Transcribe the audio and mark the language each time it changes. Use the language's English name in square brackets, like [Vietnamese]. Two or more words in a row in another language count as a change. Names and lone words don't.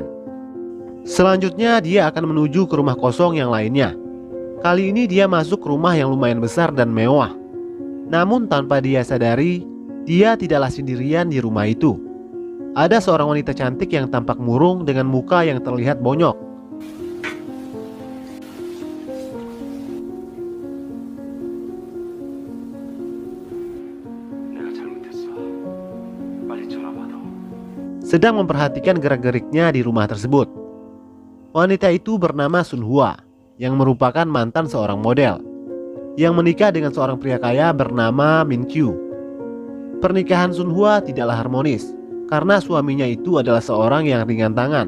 [Indonesian] Selanjutnya dia akan menuju ke rumah kosong yang lainnya. Kali ini dia masuk ke rumah yang lumayan besar dan mewah. Namun tanpa dia sadari, dia tidaklah sendirian di rumah itu. Ada seorang wanita cantik yang tampak murung dengan muka yang terlihat bonyok. [Korean] 내가 잘못했어. 빨리 전화 받아. [Indonesian] Sedang memperhatikan gerak-geriknya di rumah tersebut. Wanita itu bernama Sun Hwa, yang merupakan mantan seorang model, yang menikah dengan seorang pria kaya bernama Min Kyu. Pernikahan Sun Hwa tidaklah harmonis, karena suaminya itu adalah seorang yang ringan tangan.